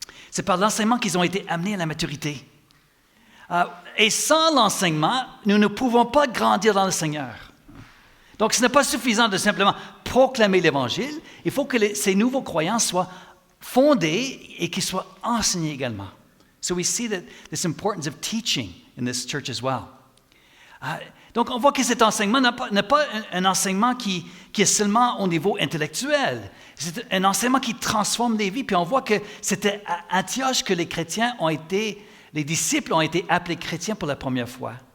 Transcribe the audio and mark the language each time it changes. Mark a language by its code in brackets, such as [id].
[fr] C'est par l'enseignement qu'ils ont été amenés à la maturité. Et sans l'enseignement, nous ne pouvons pas grandir dans le Seigneur. Donc, ce n'est pas suffisant de simplement proclamer l'Évangile. Il faut que ces nouveaux croyants soient fondé et qui soit enseigné également. [en] So we see that this importance of teaching in this church as well. [fr] Donc, on voit que cet enseignement n'est pas un enseignement qui est seulement au niveau intellectuel. C'est un enseignement qui transforme des vies. Puis on voit que c'était à Antioche que les disciples ont été appelés chrétiens pour la première fois.